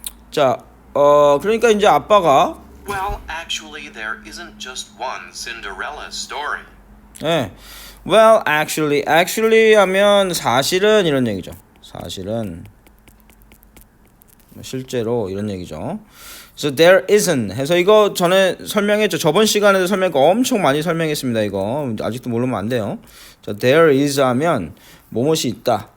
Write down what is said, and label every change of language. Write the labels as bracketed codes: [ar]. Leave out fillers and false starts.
[ko] 자, 그러니까 이제 아빠가 [en] Well, actually, there isn't just one Cinderella story. [ko] 예, [en] well, actually [ko] 하면 사실은 이런 얘기죠. 사실은 실제로 이런 얘기죠. 그래서 [en] there isn't [ko] 해서 이거 전에 설명했죠. 저번 시간에도 엄청 많이 설명했습니다. 이거 아직도 모르면 안 돼요. 자, [en] there is [ko] 하면 뭐뭇이 있다.